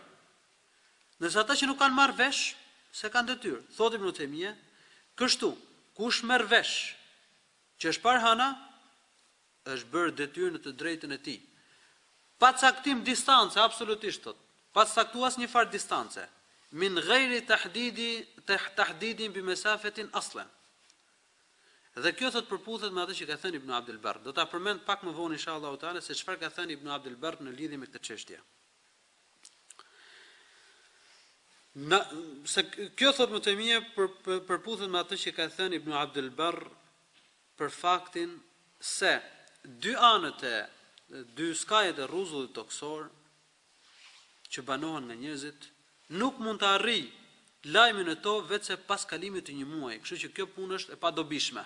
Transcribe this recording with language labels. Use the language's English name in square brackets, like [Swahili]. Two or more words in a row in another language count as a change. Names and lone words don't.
[Albanian] Nëse ata që nuk kanë marrë vesh, se kanë detyrë. Thotë Ibn Taymija, kështu, kush merr vesh që është parë hëna, është bërë detyrë në të drejtën e tij. Pa caktim distance, absolutisht thotë, pa caktuar asnjë farë distance. [Arabic] من غير تحديد بمسافة أصلا. [Albanian] Dhe kjo thot përputhet me atë që ka thënë Ibn Abdul Barr. Do ta përmend pak më vonë [Arabic] إن شاء الله تعالى [Albanian] se çfarë ka thënë Ibn Abdul Barr në lidhje me këtë çështje. Se kjo thot më të mia përputhet me atë që ka thënë Ibn Abdul Barr për faktin se dy anët e dy skajet e rruzullit toksor që banohen nga njerëzit nuk mund të arrijë lajmin e to vetëm pas kalimit të një muaji, kështu që kjo punë është e padobishme.